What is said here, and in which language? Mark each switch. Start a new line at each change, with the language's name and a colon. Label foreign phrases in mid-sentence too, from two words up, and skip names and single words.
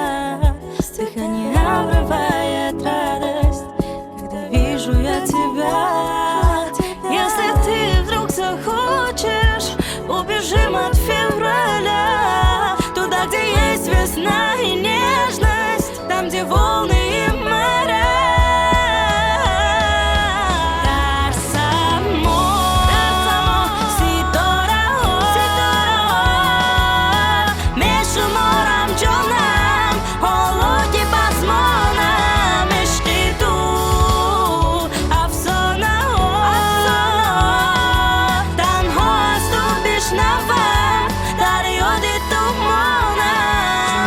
Russian: Дыхание обрывает радость, когда вижу я тебя. Если ты вдруг захочешь, убежим от февраля, туда, где есть весна и нежность, там, где волны и моря.
Tajik: Дар само ситора о мешуморам ҷонам ҳоло ки бас монам ишқи ту афсонаҳо танҳо аз ту бишнавам дар ёди ту монам.